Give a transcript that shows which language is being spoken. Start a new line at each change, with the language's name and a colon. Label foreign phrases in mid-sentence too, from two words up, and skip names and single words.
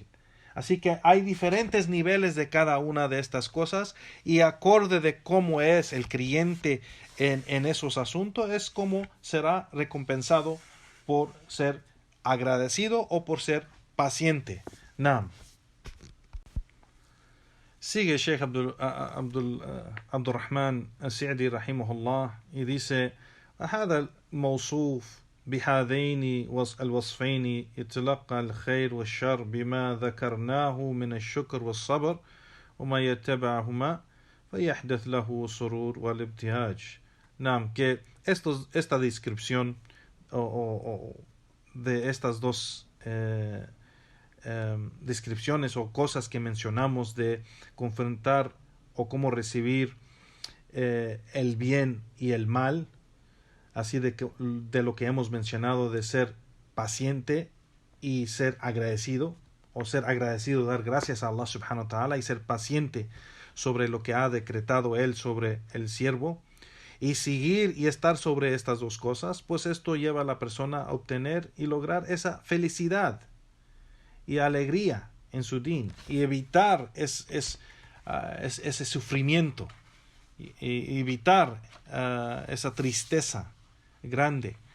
Spanish: Así que hay diferentes niveles de cada una de estas cosas, y acorde de cómo es el creyente en esos asuntos, es como será recompensado por ser agradecido o por ser paciente. Naam. Sigue Sheikh Abdurrahman As-Sa'di rahimahullah y dice:
Arabic: هذا الموصوف بهذين الوصفين يتلقى الخير والشر بما ذكرناه من الشكر والصبر وما يتبعهما فيحدث له سرور والابتهاج.
Spanish: Naam, que esta descripción de estas dos descripciones o cosas que mencionamos de confrontar o cómo recibir el bien y el mal, así de lo que hemos mencionado, de ser paciente y ser agradecido, o ser agradecido, dar gracias a
Arabic: الله سبحانه وتعالى,
Spanish: y ser paciente sobre lo que ha decretado Él sobre el siervo, y seguir y estar sobre estas dos cosas, pues esto lleva a la persona a obtener y lograr esa felicidad y alegría en su din, y evitar ese sufrimiento, y evitar esa tristeza grande,